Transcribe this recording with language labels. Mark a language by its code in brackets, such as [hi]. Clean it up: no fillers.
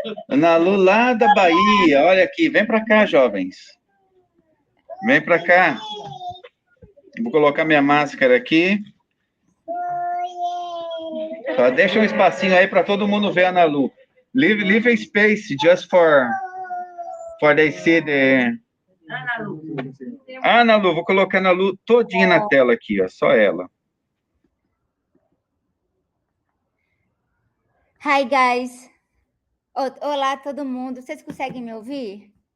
[pt] Ana Lu lá da Bahia, olha aqui, vem para cá, jovens. Vem para cá. Vou colocar minha máscara aqui. Só deixa um espacinho aí para todo mundo ver a Ana Lu. [en] Leave a space just for they see the... [pt] Ana Lu. Ana Lu, vou colocar a Ana Lu todinha na tela aqui, ó, só ela. [en] Hi, guys. [pt] Olá, todo mundo. Vocês conseguem me ouvir?